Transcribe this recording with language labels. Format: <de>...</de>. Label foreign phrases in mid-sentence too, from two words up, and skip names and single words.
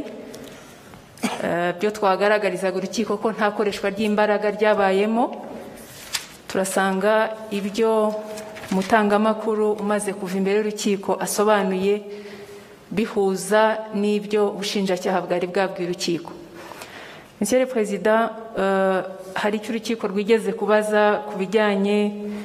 <rw>Byo twagaragarizaga urukiko ko nta koreshwa ry'imbaraga ryabayemo. Turasanga ibyo umutangamakuru umaze kuva imbere y'urukiko asobanuye bihuza n'ibyo ubushinjacyaha bwari bwabwiye urukiko.</rw> <fr>Monsieur le Président,</fr> <rw>hari icyo urukiko rwigeze kubaza ku bijyanye</rw>